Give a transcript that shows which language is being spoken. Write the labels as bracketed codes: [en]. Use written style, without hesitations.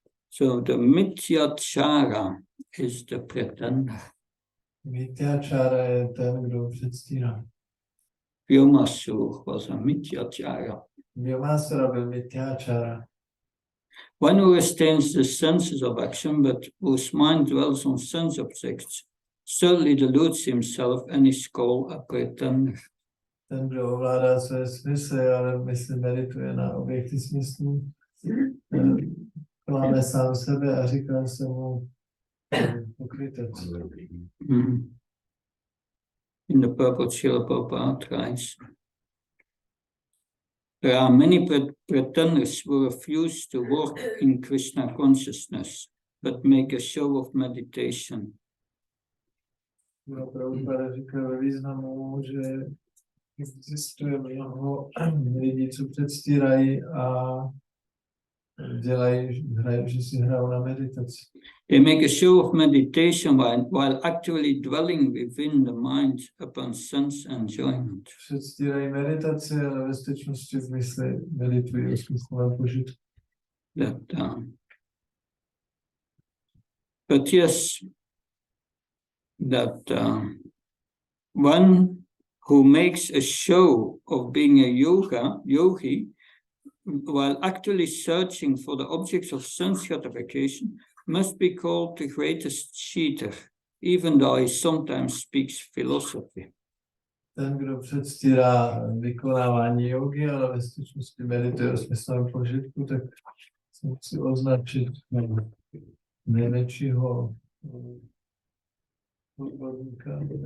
[en] So the mityachara is the pretender. [cs] Mityachara je ten, kdo předstírá. [en] Vyomasur was a mityachara. [cs] Vyomasura byl mityachara. [en] One who restrains the senses of action, but whose mind dwells on sense objects, certainly deludes himself and is called a pretender. [cs] Ten, kdo ovládá své smysly, ale mysl medituje na objekty smyslů, klame sám sebe a říká se mu pokrytec. [en] In the purport, Srila Prabhupada writes, there are many pretenders who refuse to work in Krishna consciousness, but make a show of meditation. [cs] Prabhupada říká ve významu, že existuje mnoho lidí, co předstírají a dělají, že si hrajou na meditaci. [en] They make a show of meditation while actually dwelling within the mind upon sense enjoyment. [cs] Předstírají meditaci, ale ve skutečnosti v mysli meditují o smyslovém požitku. [en] But yes, that one who makes a show of being a yogi, while actually searching for the objects of sense gratification, must be called the greatest cheater, even though he sometimes speaks philosophy. [cs] Ten, kdo předstírá vykonávání jogy, ale ve skutečnosti medituje o smyslovém požitku, tak se musí označit největšího podvodníka.